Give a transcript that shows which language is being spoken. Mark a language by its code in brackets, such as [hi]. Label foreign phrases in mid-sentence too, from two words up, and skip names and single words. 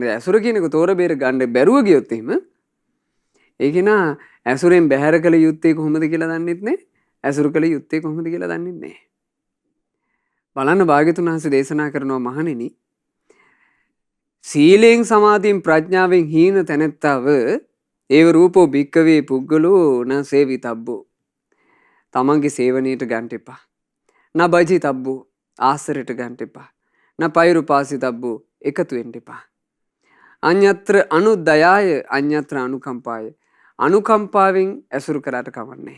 [si] ඇසුර කියන එක තෝර බේර ගන්න බැරුව ගියොත් එහෙම ඒ කෙනා ඇසුරෙන් බැහැර කළ යුත්තේ කොහොමද කියලා දන්නෙත් නැහැ. ඇසුරු කළ යුත්තේ කොහොමද කියලා දන්නෙත් නැහැ. බලන්න භාග්‍යතුන් වහන්සේ දේශනා කරනවා මහණෙනි සීලෙන් සමාධියෙන් ප්‍රඥාවෙන් හීන තැනැත්තාව [pi] ඒව රූපෝ භික්කවේ පුද්ගලෝ න සේවිතබ්බෝ [si] තමන්ගේ සේවනයට ගන්න එපා. [pi] න බජිතබ්බෝ [si] ආසරයට ගන්න එපා. [pi] න පෛරුපාසිතබ්බෝ [si] එකතු වෙන්න එපා. [pi] අඤ්ඤත්‍ර අනුදයාය අඤ්ඤත්‍ර අනුකම්පාය [si] අනුකම්පාවෙන් ඇසුරු කරාට කමක් නැහැ.